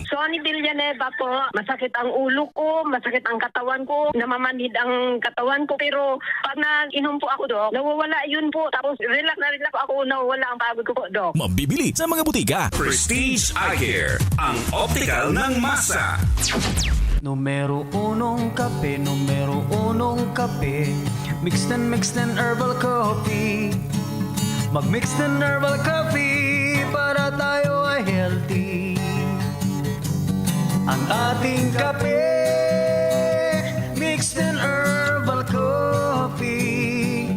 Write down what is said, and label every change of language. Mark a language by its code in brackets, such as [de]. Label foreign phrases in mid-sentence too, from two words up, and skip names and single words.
[tl] Sonny Villanueva po, masakit ang ulo ko, masakit ang katawan ko, namamanhid ang katawan ko. Pero pag nag-inom po ako, Dok, nawawala yun po. Tapos relax na relax ako, nawawala ang pagod ko po, Dok. Mabibili sa mga butika. Prestige Eye Care, ang optical ng masa. Numero unong kape, numero unong kape. [en] Mixed and herbal coffee. Mag-mixed and herbal coffee [tl] para tayo ay [en] healthy. [tl] Ang ating kape, [en] mixed and herbal coffee.